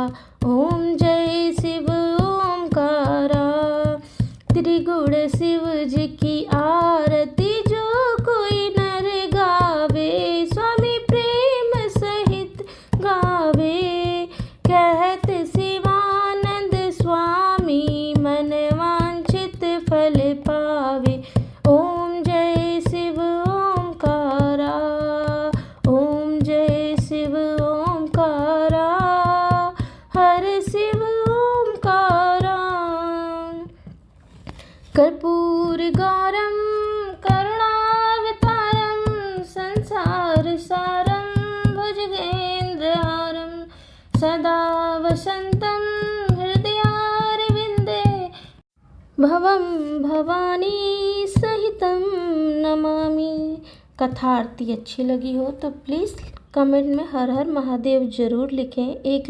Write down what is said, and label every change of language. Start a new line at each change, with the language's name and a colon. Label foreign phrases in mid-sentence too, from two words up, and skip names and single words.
Hindi: ओम जय शिव ओमकारा, त्रिगुण शिव जी की आरती जो कोई नर गावे, स्वामी प्रेम सहित गावे, कहत शिवानंद स्वामी मन वांछित फल पावे। ओम जय शिव ओमकारा, ओम जय शिव ओमकारा, हर शिव ओमकारा।
Sanskrit: कर्पूर गौरम करुणावतारम, संसार सारम भुजगेन्द्रहारम, सदा वसंतं हृदयारविंदे, भवं भवानी सहितं नमामि।
Hindi: कथा आरती अच्छी लगी हो तो प्लीज़ कमेंट में हर हर महादेव ज़रूर लिखें। एक